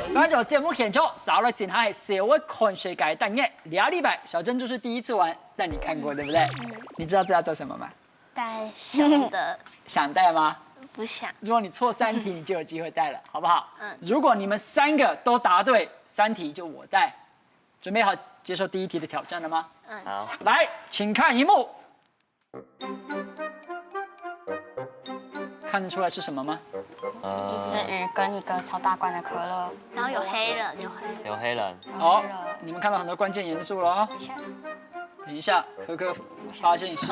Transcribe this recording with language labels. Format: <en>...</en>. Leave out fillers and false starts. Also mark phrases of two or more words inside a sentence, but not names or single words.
<zh>就節目現場少了進係社會看世界單元2禮拜，小珍珠是第一次玩，但你看過對不對？你知道這要做什麼嗎？带想的想帶嗎？不想。如果你錯3題，你就有機會帶了，好不好？如果你們3個都答對，3題就我帶。準備好接受第1題的挑戰了嗎？好，來，請看螢幕。看得出來是什麼嗎？一只鱼跟一个超大罐的可乐，然后有黑人，有黑人，好，你们看到很多關鍵元素了哦。等一下，可可發現蹊</zh>